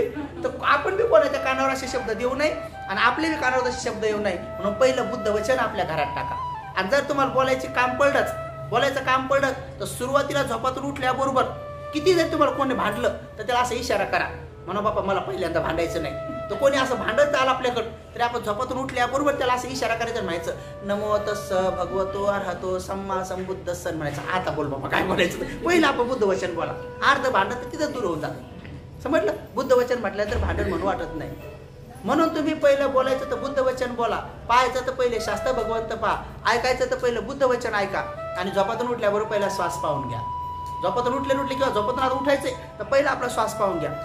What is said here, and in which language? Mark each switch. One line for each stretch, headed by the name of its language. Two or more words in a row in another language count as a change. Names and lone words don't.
Marathi: तर आपण बी कोणाच्या कानावर असे शब्द देऊ नये आणि आपले बी कानावर असे शब्द येऊ नये, म्हणून पहिलं बुद्ध वचन आपल्या घरात टाका. आणि जर तुम्हाला बोलायचं काम पडलं तर सुरुवातीला झोपातून उठल्याबरोबर किती जर तुम्हाला कोणी भांडलं तर त्याला असं इशारा करा, म्हणा बाबा मला पहिल्यांदा भांडायचं नाही. तर कोणी असं भांडत आलं आपल्याकडं तरी आपण झोपातून उठल्याबरोबर त्याला असं इशारा करायचं, म्हणायचं
Pali: नमो तस्स भगवतो अर्हतो सम्मा संबुद्धस्स
Marathi: म्हणायचं. आता बोल बाबा काय बोलायचं, पहिलं आपण बुद्ध वचन बोला. अर्ध भांडण तर तिथं दूर होऊन जातं. समजलं. बुद्ध वचन म्हटलं तर भांडण म्हणून वाटत नाही. म्हणून तुम्ही पहिलं बोलायचं तर बुद्ध वचन बोला, पाहायचं तर पहिले शास्त्र भगवंत पहा, ऐकायचं तर पहिलं बुद्ध वचन ऐका. आणि झोपातून उठल्याबरोबर पहिला श्वास पाहून घ्या. झोपातून उठले किंवा झोपातून आता उठायचे तर पहिला आपला श्वास पाहून घ्या.